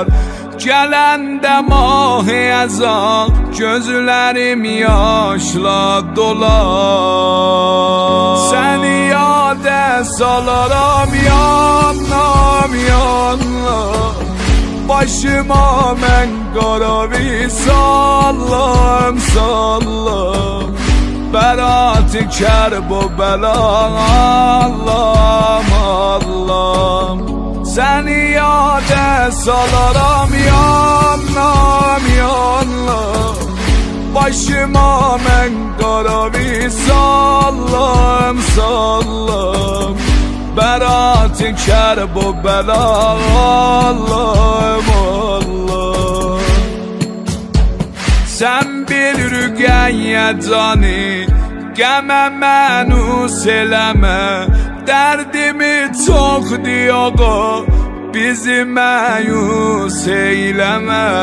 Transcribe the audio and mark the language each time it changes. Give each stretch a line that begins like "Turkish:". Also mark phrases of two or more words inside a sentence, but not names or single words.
Turkish: Gelende mah-ı ezan, gözlerim yaşla dolar.
Azerbaijani: Seni yade salaram yanlam yanlam, başıma men qaravi sallam sallam. Berat-ı Kərbəla Allah'ım Allah'ım. Seni yade salaram yanlam yanlam, başıma men qaravi sallam sallam. Berat-ı Kərbəla Allah'ım Allah'ım. Sen bir rüqəyyə cani, qəmə mənus eləmə. Dərdimi çox diyağa, bizi məyus eyləmə.